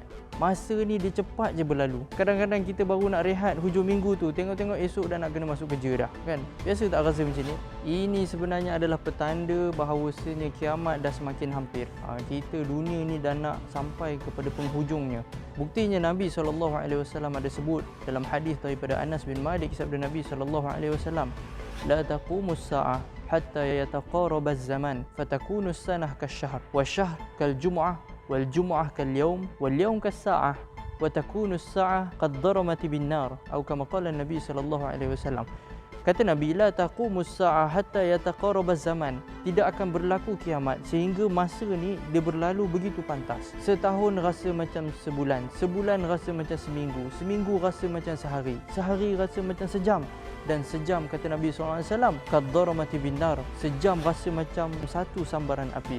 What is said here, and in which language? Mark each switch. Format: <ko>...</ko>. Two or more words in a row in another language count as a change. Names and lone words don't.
<ms>Masa ni dia cepat je berlalu. Kadang-kadang kita baru nak rehat hujung minggu tu, tengok-tengok esok dah nak kena masuk kerja dah, kan? Biasa tak rasa macam ni? Ini sebenarnya adalah petanda bahawasanya kiamat dah semakin hampir. Kita dunia ni dah nak sampai kepada penghujungnya. Buktinya Nabi SAW ada sebut dalam hadis daripada Anas bin Malik, sabda Nabi SAW,</ms> <ar>"لا تقوم الساعة حتى يتقارب الزمان فتكون السنة كالشهر والشهر كالجمعة والجمعة كاليوم واليوم كالساعة وتكون الساعة قد ضرمت بالنار," atau كما قال النبي ﷺ.</ar> <ms>Kata Nabi,</ms> <ar>لا تقوم الساعة حتى يتقارب الزمان,</ar> <ms>tidak akan berlaku kiamat sehingga masa ni dia berlalu begitu pantas. Setahun rasa macam sebulan, sebulan rasa macam seminggu, seminggu rasa macam sehari, sehari rasa macam sejam, dan sejam, kata Nabi SAW,</ms> <ar>قد ضرمت بالنار,</ar> <ms>sejam rasa macam satu sambaran api.</ms>